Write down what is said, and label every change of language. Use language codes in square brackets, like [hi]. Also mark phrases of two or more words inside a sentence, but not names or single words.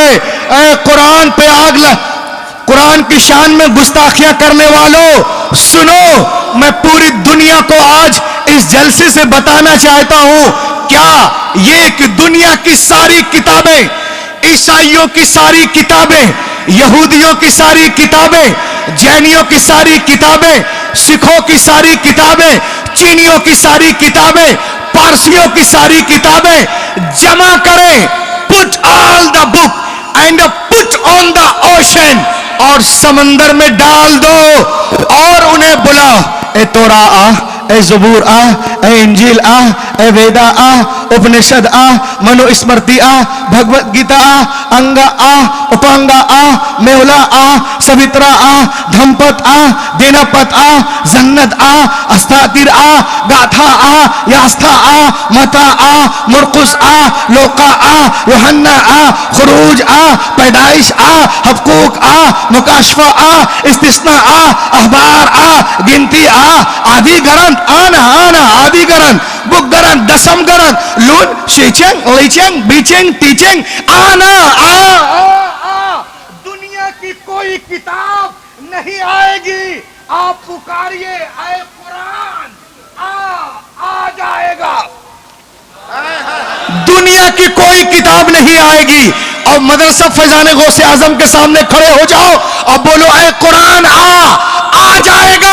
[ur] اے قرآن پہ آگ قرآن کی شان میں گستاخیاں کرنے والوں سنو, میں پوری دنیا کو آج اس جلسے سے بتانا چاہتا ہوں, کیا یہ کہ دنیا کی ساری کتابیں, عیسائیوں کی ساری کتابیں, یہودیوں کی ساری کتابیں, جینیوں کی ساری کتابیں, سکھوں کی ساری کتابیں, چینیوں کی ساری کتابیں, پارسیوں کی ساری کتابیں جمع کریں, [en] put all the book and put on the ocean, اور سمندر میں ڈال دو اور انہیں بلاؤ, اے توراہ آ, اے زبور آ, اے انجیل آ, [ur] ویدا آ، اپنشد آ, منوسمرتی آ، بھگوت گیتا آ، انگا آ، اپانگا آ، میہلا آ، ساوترا آ، دھمپت آ، دنپت آ، جنت آ، استاتر آ، گاتھا آ، یاستھا آ، متا آ، مرقس آ، لوقا آ، یوحنا آ، خروج آ، پیدائش آ، حقوق آ، مکاشفہ آ، استثنا آ، احبار آ, گنتی آ، آدی گرنتھ آنا آنا آدی گرنتھ بک گرنتھ دسم گرنتھ لون شیچینگ لیچینگ بیچینگ ٹیچینگ آنا آ. دنیا کی کوئی کتاب نہیں آئے گی، آپ پکاریے آئے قرآن، آ جائے گا. دنیا کی کوئی کتاب نہیں آئے گی. اور مدرسہ فیضان غوث اعظم کے سامنے کھڑے ہو جاؤ اور بولو اے قرآن آ جائے گا.